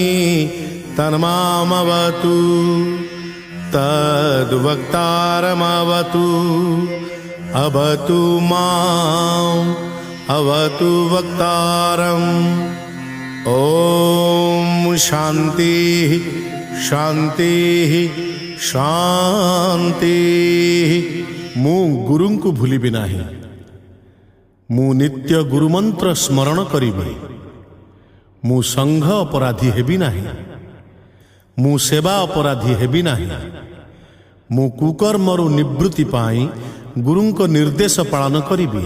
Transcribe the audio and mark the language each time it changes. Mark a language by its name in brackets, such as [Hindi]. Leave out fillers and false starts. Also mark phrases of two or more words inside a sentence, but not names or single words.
[Sanskrit] तन्मामवतु तद्वक्तारमवतु अवतु माम् अवतु वक्तारम् ॐ शान्तिः शान्तिः शान्तिः। [Odia] ମୁଁ ଗୁରୁଙ୍କୁ ଭୁଲିବି ନାହିଁ। ମୁଁ ନିତ୍ୟ ଗୁରୁମନ୍ତ୍ର ସ୍ମରଣ କରିବି। ମୁଁ ସଂଘ ଅପରାଧୀ ହେବି ନାହିଁ। ମୁଁ ସେବା ଅପରାଧୀ ହେବି ନାହିଁ। ମୁଁ କୁକର୍ମରୁ ନିବୃତ୍ତି ପାଇଁ ଗୁରୁଙ୍କ ନିର୍ଦ୍ଦେଶ ପାଳନ କରିବି।